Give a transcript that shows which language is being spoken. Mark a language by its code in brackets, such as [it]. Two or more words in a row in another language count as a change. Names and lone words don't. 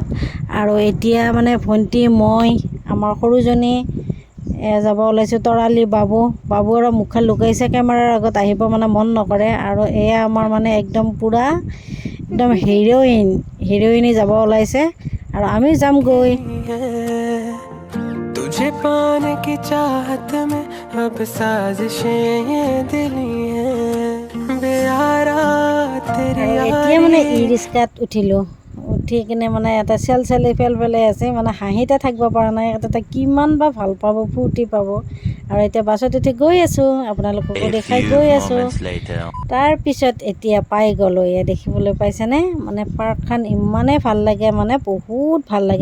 [as] আৰু এতিয়া মানে ভণ্টি মই আমাৰ সৰুজনী যাব ওলাইছোঁ। তৰালি বাবু আৰু মুখখন লুকাইছে, কেমেৰাৰ আগত আহিব মানে মন নকৰে। আৰু এয়া আমাৰ মানে একদম পূৰা একদম হিৰ'ইনী যাব ওলাইছে আৰু আমি যামগৈ। [hi] तुझे पाने की चाहत में अब साजिशें ये दिली हैं बेयारा तेरी [as] এতিয়া মানে ই ৰিক্সাত উঠিলোঁ। উঠি কিনে মানে এটা চেল পেলাই আছে, মানে হাঁহিতে থাকিব পৰা নাই। তাতে কিমান বা ভাল পাব, ফূৰ্তি পাব। আৰু এতিয়া বাছত উঠি গৈ আছোঁ, আপোনালোককো দেখাই গৈ আছোঁ। তাৰপিছত এতিয়া পাই গ'লোঁ। এয়া দেখিবলৈ পাইছেনে, মানে পাৰ্কখন ইমানেই ভাল লাগে, মানে বহুত ভাল লাগে।